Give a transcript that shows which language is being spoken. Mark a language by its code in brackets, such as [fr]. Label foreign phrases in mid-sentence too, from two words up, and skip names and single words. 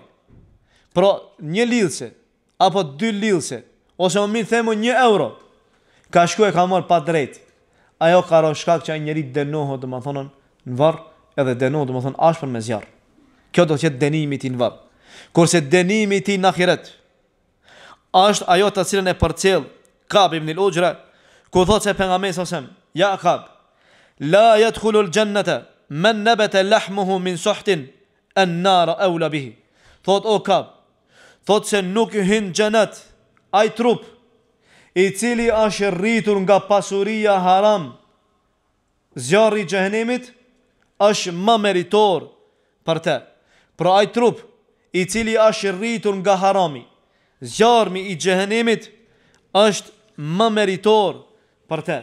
[sq] Pra një lidhse apo dy lidhse, ose më mirë themu 1 euro, ka shku e ka marrë pa drejt. Ajo ka rënë shkak që ai njeri dënohet domethënë në varr, edhe dënohet domethënë ashpër me zjarr. Kjo do të jetë dënimi i tij në varr. Kurse dënimi i tij në ahiret është ajo të cilën e përcjell Ka'b ibn al-Ujra, ku thotë se pejgamberi [ar] صلى الله عليه وسلم, يا كعب لا يدخل الجنة من نبت لحمه من سحت النار أولى به. [sq] Thot o Ka'b, thot se nuk hyn xhenet ai trup i cili është rritur nga pasuria haram, zjarri i xhenemit është më meritor për të. Pra ai trup i cili është rritur nga harami, zjarmi i xhenemit është më meritor për të.